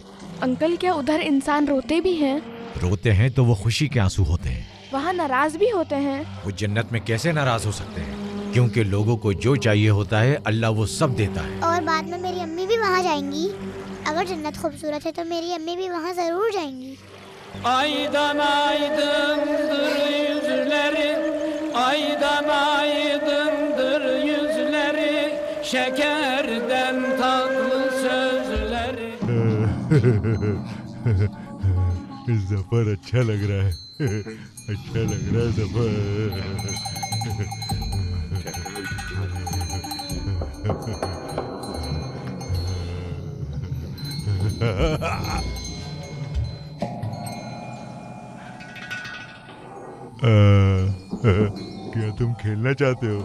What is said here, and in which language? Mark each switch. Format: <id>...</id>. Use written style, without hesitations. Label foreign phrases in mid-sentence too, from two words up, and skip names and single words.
<hi>अंकल क्या उधर इंसान रोते भी हैं? रोते हैं तो वो खुशी के आंसू होते हैं। वहाँ नाराज भी होते हैं? वो जन्नत में कैसे नाराज हो सकते हैं, क्योंकि लोगों को जो चाहिए होता है अल्लाह वो सब देता है। और बाद में मेरी अम्मी भी वहाँ जाएंगी। अगर जन्नत खूबसूरत है तो मेरी अम्मी भी वहाँ जरूर जाएंगी।</hi> <tr>Aydan aydındır yüzleri, aydan aydındır yüzleri, şekerden tatlı sözleri.</tr> <hi>जफर अच्छा लग रहा है। अच्छा लग रहा है जफर। क्या तुम खेलना चाहते हो?</hi>